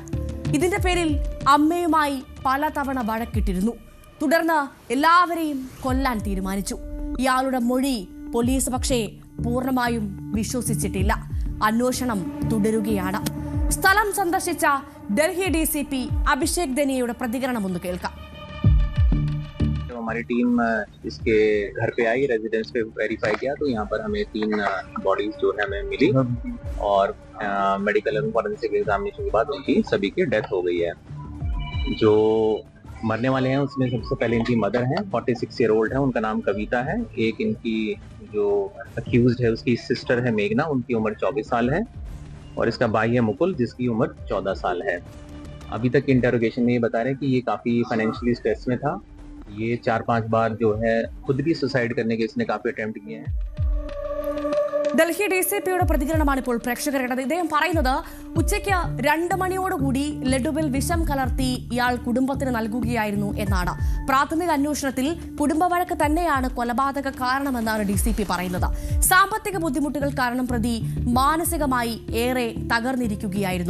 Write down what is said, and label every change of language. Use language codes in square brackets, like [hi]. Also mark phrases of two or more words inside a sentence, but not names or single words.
[ml] ഇതിന്റെ പേരിൽ അമ്മയുമായി പലതവണ വഴക്കിട്ടിരുന്നു. തുടർന്ന് എല്ലാവരെയും കൊല്ലാൻ തീരുമാനിച്ചു. ഇയാളുടെ മൊഴി പോലീസ് പക്ഷേ പൂർണ്ണമായും വിശ്വസിച്ചിട്ടില്ല. അന്വേഷണം തുടരുകയാണ്. സ്ഥലം സന്ദർശിച്ച ഡൽഹി DCP अभिषेक दनियയുടെ പ്രതികരണം ഒന്ന് കേൾക്കാം. [hi] हमारी टीम इसके घर पे आई, रेजिडेंस पे वेरीफाई किया तो यहाँ पर हमें 3 बॉडीज जो है हमें मिली और मेडिकल एवं [en] forensic examination [hi] के बाद उनकी सभी की डेथ हो गई है. जो मरने वाले हैं उसमें सबसे पहले इनकी मदर हैं, 46 [en] year old [hi] है, उनका नाम कविता है. एक इनकी जो अक्यूज्ड है उसकी सिस्टर है मेघना, उनकी उम्र 24 साल है और इसका भाई है मुकुल जिसकी उम्र 14 साल है. अभी तक इंटरोगेशन में ये बता रहे हैं कि ये काफ़ी [en] financially stress [hi] में था. ये 4-5 बार जो है खुद भी सुसाइड करने के इसने काफ़ी अटेम्प्ट किए हैं. [ml] ഡൽഹി DCPയുടെ പ്രതികരണമാണ് ഇപ്പോൾ പ്രേക്ഷകർ കേട്ടത്. ഇദ്ദേഹം പറയുന്നത് ഉച്ചയ്ക്ക് 2 മണിയോടുകൂടി ലഡുവിൽ വിഷം കലർത്തി ഇയാൾ കുടുംബത്തിന് നൽകുകയായിരുന്നു എന്നാണ്. പ്രാഥമിക അന്വേഷണത്തിൽ കുടുംബവഴക്ക് തന്നെയാണ് കൊലപാതക കാരണമെന്നാണ് DCP പറയുന്നത്. സാമ്പത്തിക ബുദ്ധിമുട്ടുകൾ കാരണം പ്രതി മാനസികമായി ഏറെ തകർന്നിരിക്കുകയായിരുന്നു.